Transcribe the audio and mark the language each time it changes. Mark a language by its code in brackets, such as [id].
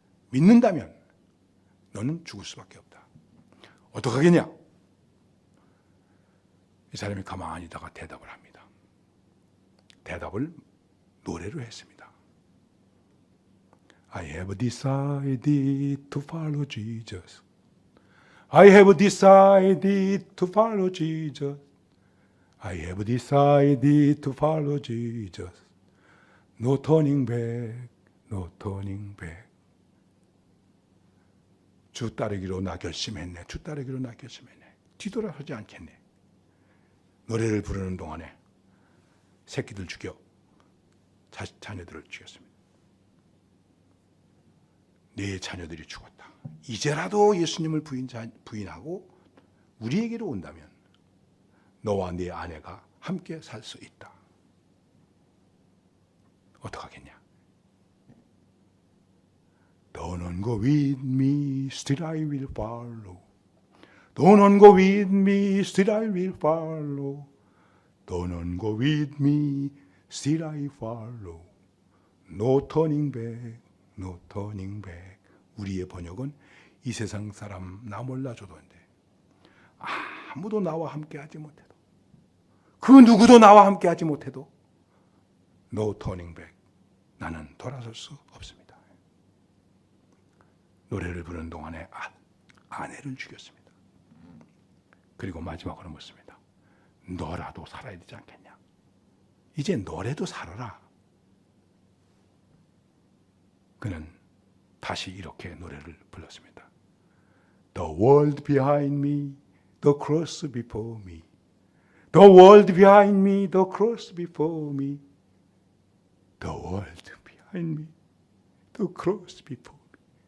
[ko] 믿는다면 너는 죽을 수밖에 없다. 어떻게 하겠냐? 이 사람이 가만히 있다가 대답을 합니다. 대답을 노래로 했습니다. [en] I have decided to follow Jesus. I have decided to follow Jesus. I have decided to follow Jesus. No turning back, no turning back. [ko] 주 따르기로 나 결심했네. 주 따르기로 나 결심했네. 뒤돌아서지 않겠네. 노래를 부르는 동안에 새끼들 죽여 자녀들을 죽였습니다. 네 자녀들이 죽었다. 이제라도 예수님을 부인하고 우리에게로 온다면 너와 네 아내가 함께 살 수 있다. 어떡하겠냐? [en] Don't go with me, still I will follow. Don't go with me, still I will follow. Don't go with me, still I follow. No turning back, no turning back. [ko] 우리의 번역은 이 세상 사람 나 몰라줘도 안 돼. 아무도 나와 함께하지 못해도, 그 누구도 나와 함께하지 못해도 [en] No turning back. [ko] 나는 돌아설 수 없습니다. 노래를 부르는 동안에 아내를 죽였습니다. 그리고 마지막으로 묻습니다. 너라도 살아야 되지 않겠냐? 이제 너라도 살아라. 그는 다시 이렇게 노래를 불렀습니다. [en] The world behind me, the cross before me. The world behind me, the cross before me. The world behind me, the cross before me.